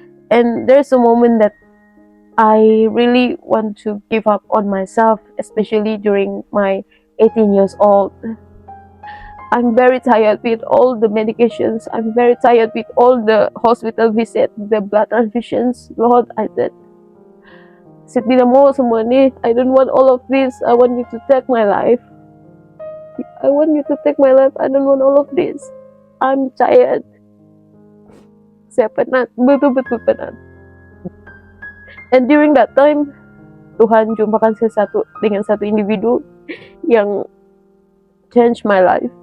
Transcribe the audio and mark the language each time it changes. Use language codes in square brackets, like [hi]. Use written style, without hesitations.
[en] And there's a moment that I really want to give up on myself, especially during my 18 years old. I'm very tired with all the medications. I'm very tired with all the hospital visit, the blood transfusions. Lord, I said, [ms] saya tidak mau semua ini. [en] I don't want all of this. I want you to take my life. I want you to take my life. I don't want all of this. I'm tired. [ms] Saya penat, betul-betul penat. [en] And during that time, [ms] Tuhan jumpakan saya dengan satu individu yang [en] change my life.